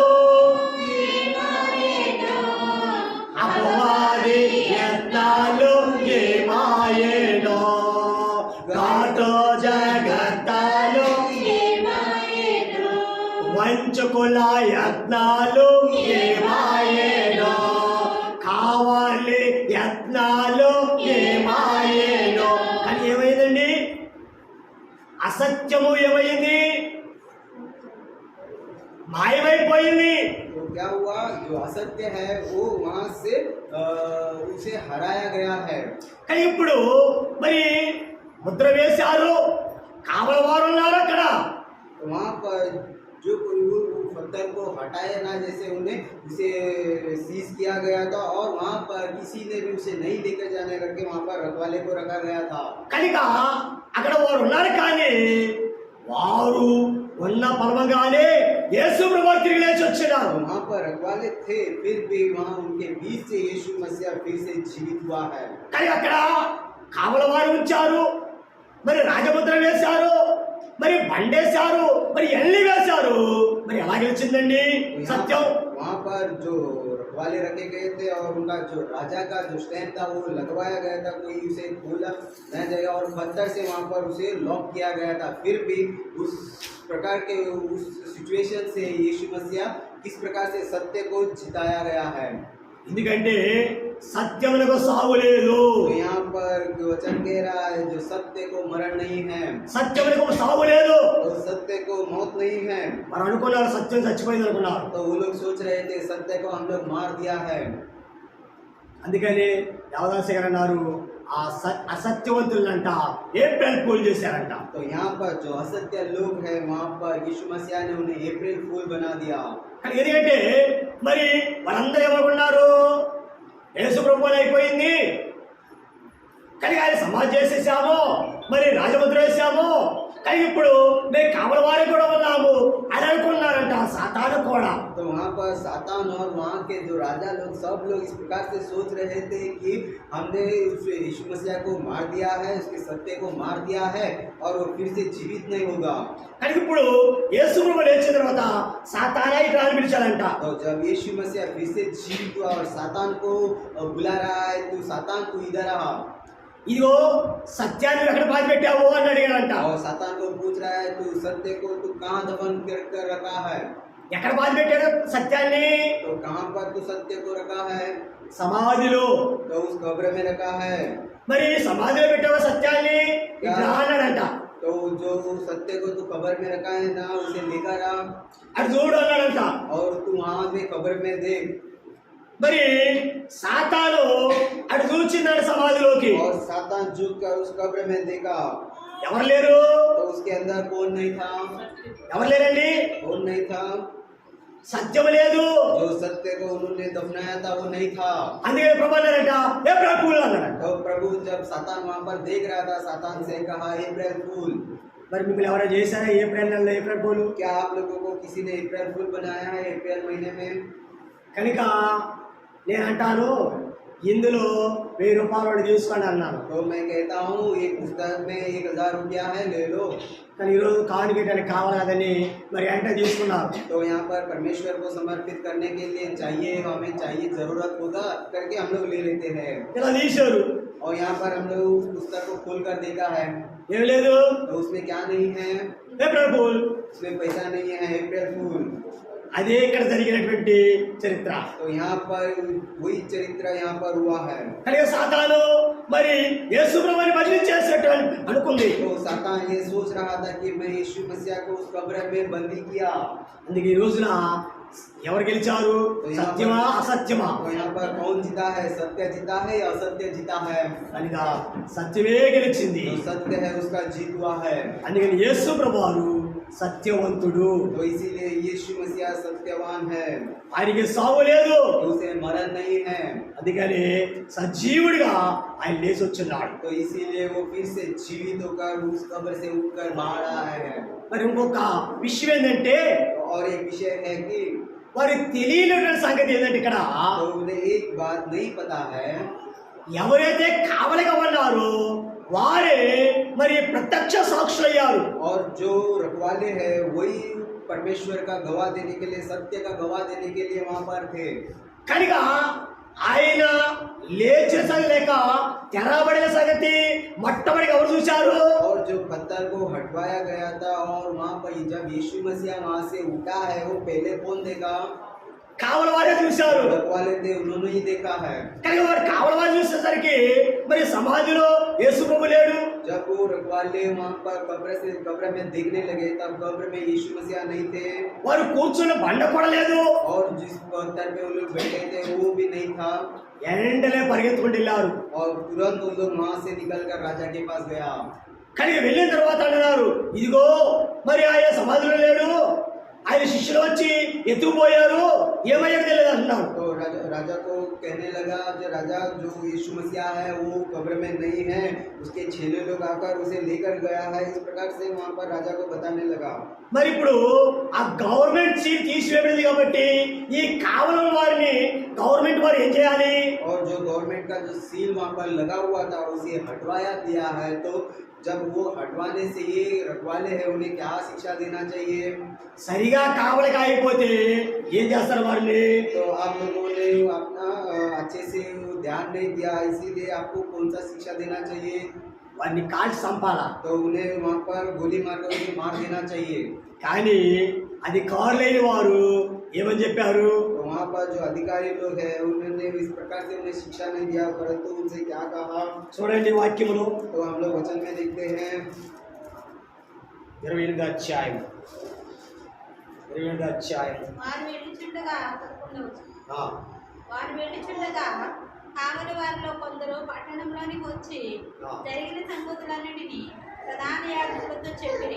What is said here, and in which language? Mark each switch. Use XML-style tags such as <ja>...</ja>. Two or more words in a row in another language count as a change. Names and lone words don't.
<te>అపవాది యత్నాలు ఏమాయేనో ఘాట జగతాలు వంచకుల యత్నాలు ఏమాయేనో, కావాలి యత్నాలు ఏమాయేనో. కానీ ఏమైందండి? అసత్యము ఏమైంది? మాయమైపోయింది.</te> <hi>तो क्या हुआ, जो असत्य है वो वहां से उसे हराया गया है।</hi> <te>కానీ ఇప్పుడు మరి ముద్ర వేశారు, కావలవారు ఉన్నారు అక్కడ.</te> <hi>तो वहां पर जो कोई वो पत्थर को हटाया ना, जैसे उन्हें उसे सीज किया गया था और वहां पर किसी ने भी उसे नहीं लेकर जाने करके वहां पर रखवाले को रखा गया था।</hi> <te>కనుక అక్కడ వారు ఉన్నారు, కానీ వారు ఉన్న పలవంగానే యేసు ప్రభువు తిరిగి లేచి వచ్చినారు.</te> <hi>तो वहां पर रखवाले थे, फिर भी वहां उनके बीच से यीशु मसीह फिर से जीवित हुआ है।</hi> <te>కానీ అక్కడ కావలవారు ఉంచారు, మరి రాజముద్ర వేశారు, మరి బండేశారు, మరి ఎల్లి వేశారు. మరి ఎలా గెలిచిందండి సత్యం?</te> <hi>वहां पर जो रखवाले रखे गए थे और उनका जो राजा का जो स्टैंप था वो लगवाया गया था, कोई उसे खोला नहीं जाएगा, और पत्थर से वहां पर उसे लॉक किया गया था। फिर भी उस प्रकार के उस सिचुएशन से यीशु मसीह किस प्रकार से सत्य को जिताया गया है।</hi> <te>ఎందుకంటే సత్యమునకు సావు లేదు.</te> <hi>तो यहाँ पर वचन कह रहा है जो सत्य को मरण नहीं है,</hi> <te>సత్యమునకు సావు లేదు.</te> <hi>तो सत्य को मौत नहीं है।</hi> <te>మరి అనుకున్నారు సత్యం చచ్చిపోయింది అనుకున్నారు.</te> <hi>तो वो लोग सोच रहे थे सत्य को हम लोग मार दिया है।</hi> <te>అందుకని దేవదాసి గారు అన్నారు, అసత్యవంతులంట</te> <en>April fool</en> <te>చేశారంట.</te> <hi>तो यहाँ पर जो असत्य लोग हैं वहाँ पर यीशु मसीह ने उन्हें</hi> <en>April fool</en> <hi>बना दिया।</hi> <te>కానీ ఎందుకంటే మరి వాళ్ళందరూ ఏమనుకున్నారు, యేసు ప్రభువుని అయిపోయింది, కానీ ఆయన సమాధి చేసేసాము, మరి రాజముద్ర వేసాము, కానీ ఇప్పుడు మేము కావలి వారికి కూడా ఉన్నాము అని అనుకున్నారంట సాతాను కూడా.</te> <hi>तो वहाँ पर सातान और वहाँ के जो राजा लोग सब लोग इस प्रकार से सोच रहे थे कि हमने उस यीशु मसीह को मार दिया है, उसके सत्य को मार दिया है और वो फिर से जीवित नहीं होगा।</hi> <te>కానీ ఇప్పుడు యేసు ప్రభువు లేచిన తర్వాత సాతానా ఇట్లా అని పిలిచాడంట.</te> <hi>तो जब यीशु मसीह फिर से जीवित हुआ और सातान को बुला रहा है, तो सातान तू इधर आ।</hi> <te>ఇదిగో సత్యాన్ని ఎక్కడ బాధ పెట్టావు అని అడిగాడంట.</te> <hi>और सातान को पूछ रहा है तू सत्य को तू कहाँ दफन कर रखा है।</hi> <te>ఎక్కడ బాధ పెట్టాడు సత్యాన్ని?</te> <hi>तो कहाँ पर तू सत्य को रखा है।</hi> <te>సమాధిలో.</te> <hi>तो उस कब्र में रखा है।</hi> <te>మరి సమాధిలో పెట్టావు సత్యాన్ని ఇట్లా అన్నాడంట.</te> <hi>तो जो सत्य को तू कब्र में रखा है ना, उसे लेकर आ</hi> <te>అటు చూడు అన్నాడంట.</te> <hi>और तू वहां में कब्र में देख।</hi> <te>మరి సాతాను అటు చూచిందాడు సమాధిలోకి.</te> <hi>और सातान झुक कर उस कब्र में देखा,</hi> <te>ఎవరు లేరు?</te> <hi>तो उसके अंदर कौन नहीं था।</hi> <te>ఎవరు లేరండి?</te> <hi>कौन नहीं था।</hi> <te>సత్యం లేదు.</te> <hi>जो सत्य को उन्होंने दफनाया था वो नहीं था।</hi> <te>అందుకని ప్రభు అన్నాడంట, ఏ ప్రభువులు అన్నాడంట.</te> <hi>तो प्रभु जब सातान वहां पर देख रहा था, सातान से कहा</hi> <en>April fool.</en> <te>మరి మిమ్మల్ని ఎవరైనా చేశారా ఏప్రిల్ నెలలో</te> <en>April fools?</en> <hi>क्या आप लोगों को किसी ने</hi> <en>April fool</en> <hi>बनाया है अप्रैल महीने में।</hi> <te>కనుక నేను అంటాను, ఇందులో 1000 రూపాయలు తీసుకోండి అన్నాను.</te> <hi>तो मैं कहता हूँ एक पुस्तक में 1000 रुपया है, ले लो।</hi> <te>కానీ ఈరోజు కానుకటానికి కావాలి కదని మరి అంటే తీసుకున్నారు.</te> <hi>तो यहाँ पर परमेश्वर को समर्पित करने के लिए चाहिए, हमें चाहिए, जरूरत होगा करके हम लोग ले लेते हैं।</hi> <te>ఇలా తీశారు.</te> <hi>और यहाँ पर हम लोग उस पुस्तक को खोल कर देखा है,</hi> <te>ఏం లేదు,</te> <hi>तो उसमें क्या नहीं है।</hi> <en>April fool.</en> <hi>उसमें पैसा नहीं है,</hi> <en>April fool.</en> <te>అదే ఇక్కడ జరిగినటువంటి చరిత్ర.</te> <hi>तो यहाँ पर वही चरित्र यहाँ पर हुआ है।</hi> <te>కనుక సాతాను మరి యేసు ప్రభువుని బంధించేసేట్టు అనుకుంది.</te> <hi>तो सातान ये सोच रहा था कि मैं यीशु मसीह को उस कब्र में बंदी किया।</hi> <te>అందుకే ఈ రోజున ఎవరు గెలిచారు? సత్యమా అసత్యమా?</te> <hi>तो यहाँ पर कौन जीता है, सत्य जीता है या असत्य जीता है।</hi> <te>కనుక సత్యమే గెలిచింది.</te> <hi>जो सत्य है उसका जीत हुआ है।</hi> <te>అందుకని యేసు ప్రభువు సత్యవంతుడు.</te> <hi>तो इसीलिए यीशु मसीह सत्यवान है,</hi> <te>ఆయనకి సావు లేదు.</te> <hi>तो उसे मरण नहीं है।</hi> <te>అందుకని సజీవుడిగా ఆయన లేచి వచ్చున్నాడు.</te> <hi>तो इसीलिए वो फिर से जीवित होकर उस कब्र से उठकर बाहर आया है।</hi> <te>మరి ఇంకొక విషయం ఏంటంటే,</te> <hi>और एक विषय है कि</hi> <te>వారి తెలియని సంగతి ఏంటంటే ఇక్కడ</te> <hi>तो उन्हें एक बात नहीं पता है,</hi> <te>ఎవరైతే కావలిగా ఉన్నారో వారే మరి ప్రత్యక్ష సాక్షులయ్యారు.</te> <hi>और जो रखवाले हैं वही परमेश्वर का गवाह देने के लिए, सत्य का गवाह देने के लिए वहां पर थे।</hi> <te>కనుక ఆయన లేచిన సంగతి లేక తెరబడిన సంగతి మొట్టమొదటిగా ఎవరు చూశారు?</te> <hi>और जो पत्थर को हटवाया गया था और वहां पर जब यीशु मसीह वहां से उठा है, वो पहले कौन देखा?</hi> <te>కావలి వారే చూశారు.</te> <hi>रखवाले थे, उन्होंने ही देखा है।</hi> <te>కానీ వారు కావలి వారు చూసేసరికి మరి సమాధిలో యేసు ప్రభు లేడు.</te> <hi>जब वो वो रखवाले वहाँ पर कब्र में देखने लगे, तब कब्र में यीशु मसीह नहीं थे,</hi> <te>వారు కూర్చున్న బండ కూడా లేదు.</te> <hi>और जिस पत्थर पे वो लोग बैठे थे वो भी नहीं था,</hi> <te>వెంటనే పరిగెత్తుకుంటూ వెళ్ళారు.</te> <hi>और तुरंत उन लोग वहाँ से निकल कर राजा के पास गया.</hi> <te>కానీ వెళ్ళిన తర్వాత అంటున్నారు, ఇదిగో మరి ఆయన సమాధిలో లేడు, ఆయన శిష్యులు వచ్చి ఎత్తుకుపోయారు, ఏమయ్యారు తెలియదు అంటున్నారు.</te> <hi>तो राजा को कहने लगा, जो राजा जो यीशु मसीह है वो कब्र में नहीं है, उसके चेले लोग आकर उसे लेकर गया है. इस प्रकार से वहाँ पर राजा को बताने लगा.</hi> <te>మరి ఇప్పుడు ఆ</te> <en>government seat</en> <te>తీసివేయబడింది కాబట్టి ఈ కావలం వారిని గవర్నమెంట్ వారు ఏం చేయాలి?</te> <hi>और जो गवर्नमेंट का जो सील वहाँ पर लगा हुआ था उसे हटवाया दिया है. तो जब वो हटवाने से ये रखवाले हैं उन्हें क्या शिक्षा देना चाहिए?</hi> <te>సరిగా కావలికి అయిపోతే ఏం చేస్తారు వారిని?</te> <hi>तो आप लोगों ने अपना अच्छे से ध्यान नहीं दिया, इसीलिए आपको कौन सा शिक्षा देना चाहिए?</hi> <te>వారిని కాల్చి చంపాలా.</te> <hi>तो उन्हें वहाँ पर गोली मारकर उन्हें मार देना चाहिए.</hi> <te>కానీ అధికారులు లేని వారు ఏమని చెప్పారు?</te> <hi>तो वहाँ पर जो अधिकारी लोग हैं उन्होंने इस प्रकार से उन्हें शिक्षा नहीं दिया, परंतु उनसे क्या कहा?</hi> <te>చూడండి వాక్యములు</te> <hi>तो हम लोग वचन में देखते हैं</hi> <te>28వ అధ్యాయం. వారు వెళ్ళుచుండగా 11వ వచనం. ఆ, వారు వెళ్ళుచుండగా కావలి వారిలో కొందరు పట్టణంలోనికి వచ్చి జరిగిన సంగతులన్నిటినీ ప్రధాన యాజకులతో చెప్పిరి.</te>